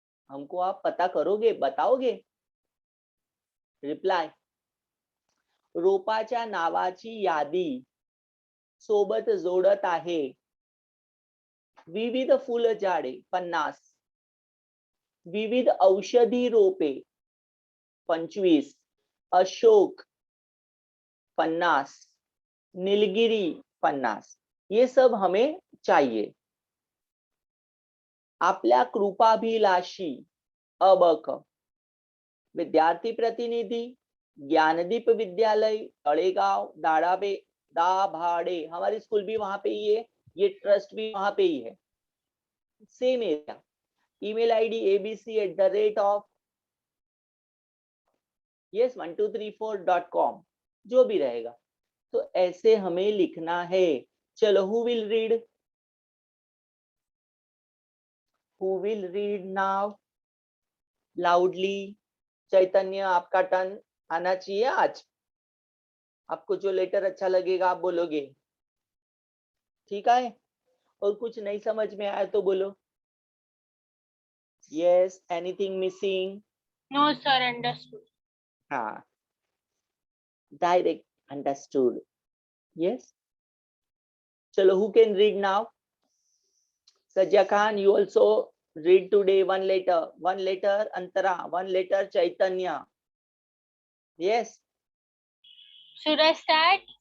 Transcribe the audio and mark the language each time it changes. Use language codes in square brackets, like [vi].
[hi] हमको आप पता करोगे, बताओगे? [mr] रिप्लाय, रोपाच्या नावाची यादी सोबत जोडत आहे। विविध फुल झाडे 50, विविध औषधी रोपे 25, अशोक 50, नीलगिरी 50, [hi] ये सब हमें चाहिए। [mr] आपल्या कृपाभिलाषी अबक विद्यार्थी प्रतिनिधि, [hi] ज्ञानदीप विद्यालय, तळेगाव, दाभाडे, हमारी स्कूल भी वहां पे ही है, ये ट्रस्ट भी वहां पे ही है, same area. Email ID abc@, yes 1234.com, जो भी रहेगा। तो ऐसे हमें लिखना है। [en] चलो, who will read now loudly? [hi] चैतन्य, आपका टर्न आना चाहिए आज। आपको जो लेटर अच्छा लगेगा आप बोलोगे, ठीक है? और कुछ नहीं समझ में आया तो बोलो yes. Anything missing? No sir, understood. हाँ, डायरेक्ट अंडरस्टूड। [en] Yes, चलो, who can read now? Sajja Khan, you also read today one letter Antara, one letter Chaitanya. Yes, Should I start?